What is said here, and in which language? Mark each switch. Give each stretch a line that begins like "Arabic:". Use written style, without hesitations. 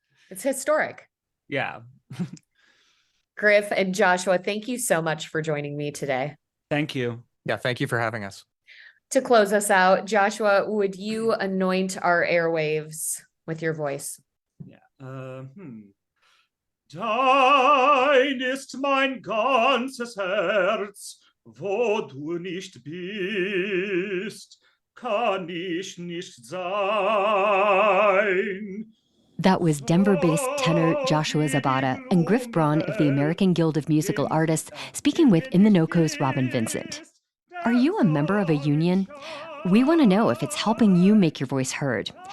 English: It's historic. Yeah. Griff and Joshua, thank you so much for joining me today. Thank you. Yeah, thank you for having us. To close us out, Joshua, would you anoint our airwaves with your voice? Yeah.
German: Dein ist mein ganzes Herz, wo du nicht bist. Kann ich nicht sein.
English: That was Denver-based tenor Joshua Zabata and Griff Braun of the American Guild of Musical Artists speaking with In the NOCO's Robin Vincent. Are you a member of a union? We want to know if it's helping you make your voice heard.